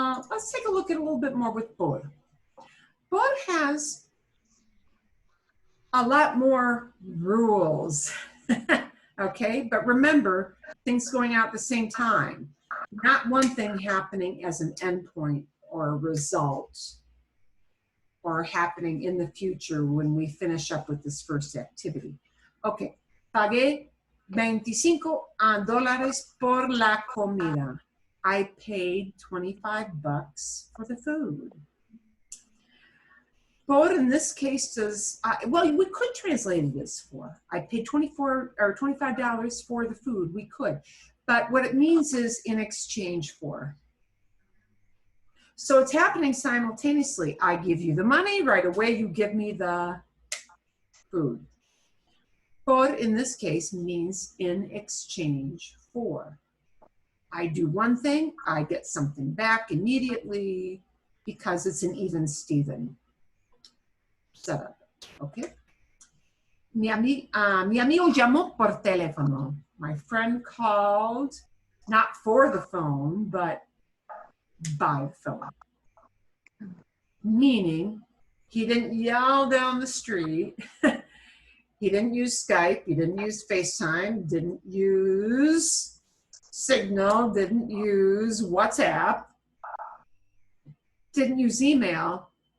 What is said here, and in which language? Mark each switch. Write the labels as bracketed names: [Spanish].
[English] Let's take a look at a little bit more with por. Por has a lot more rules, okay? But remember, things going out at the same time. Not one thing happening as an endpoint or a result or happening in the future when we finish up with this first activity. [Spanish] Okay, pagué $25 por la comida. [English] I paid $25 for the food. Por in this case does, well, we could translate it as for. I paid $25 for the food, we could. But what it means is in exchange for. So it's happening simultaneously. I give you the money, right away you give me the food. Por in this case means in exchange for. I do one thing, I get something back immediately because it's an even Steven setup, okay? [Spanish] Mi amigo llamó por teléfono. [English] My friend called, not for the phone, but by the phone. Meaning, he didn't yell down the street. He didn't use Skype, he didn't use FaceTime, didn't use Signal, didn't use WhatsApp, didn't use email.